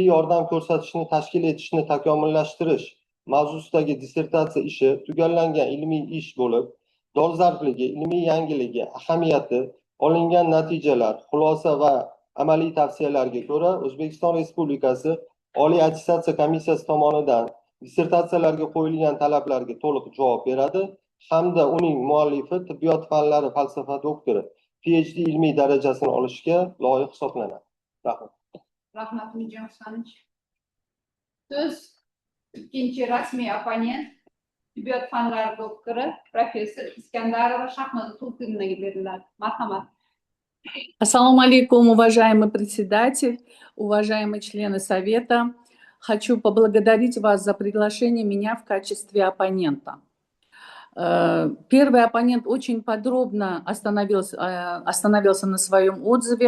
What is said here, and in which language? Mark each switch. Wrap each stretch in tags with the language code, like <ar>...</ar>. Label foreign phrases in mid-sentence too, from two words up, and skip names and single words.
<uz>yordam ko'rsatishni tashkil etishni takomillashtirish mavzusidagi dissertatsiya ishi tugallangan ilmiy ish bo'lib, dolzarbligi, ilmiy yangiligi, ahamiyati, olingan natijalar, xulosa va amaliy tavsiyalarga ko'ra O'zbekiston Respublikasi Oliy attestatsiya komissiyasi tomonidan dissertatsiyalarga qo'yilgan talablarga to'liq javob beradi hamda uning muallifi tibbiyot fanlari falsafa doktori PhD ilmiy darajasini olishga loyiq hisoblanadi. Rahmat. Rahmat Umidjon Husanovich. So'z ikkinchi rasmiy opponent tibbiyot fanlari doktori professor Iskandarova Shahnoza Tulkinovaga beriladi. Marhamat.</uz> <ar>السلام عليكم,</ar> <ru>уважаемый председатель, уважаемые члены Совета. Хочу поблагодарить вас за приглашение меня в качестве оппонента. Первый оппонент очень подробно остановился на своем отзыве.</ru>